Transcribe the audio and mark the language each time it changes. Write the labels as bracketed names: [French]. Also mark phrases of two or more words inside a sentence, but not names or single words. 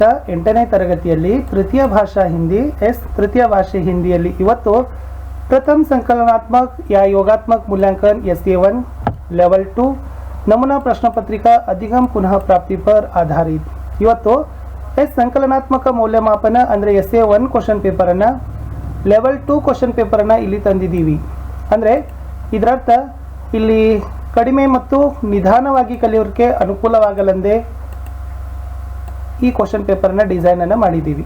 [Kannada] 8ನೇ ತರಗತಿಯಲ್ಲಿ ತೃತೀಯ ಭಾಷಾ ಹಿಂದಿ [Hindi] तृतीय भाषे हिंदी [Kannada] ಇವತ್ತು [Hindi] प्रथम संकलनात्मक या योगात्मक मूल्यांकन SA1 लेवल 2 नमूना प्रश्न पत्रिका अधिगम पुनः प्राप्ति पर आधारित [Kannada] ಇವತ್ತು ಸಂಕಲನಾತ್ಮಕ ಮೌಲ್ಯಮಾಪನ ಅಂದರೆ [English] SA1 question paper [Kannada] ಅನ್ನು [English] level 2 question paper [Kannada] ಅನ್ನು ಇಲ್ಲಿ ತಂದಿದ್ದೀವಿ. ಅಂದರೆ ಇದರರ್ಥ ಇಲ್ಲಿ ಕಡಿಮೆ ಮತ್ತು ನಿಧಾನವಾಗಿ ಕಲಿಯೋರಿಗೆ ಅನುಕೂಲವಾಗಲೆಂದೇ ಈ [English] question paper design [Kannada] ಅನ್ನು ಮಾಡಿದ್ದೀವಿ.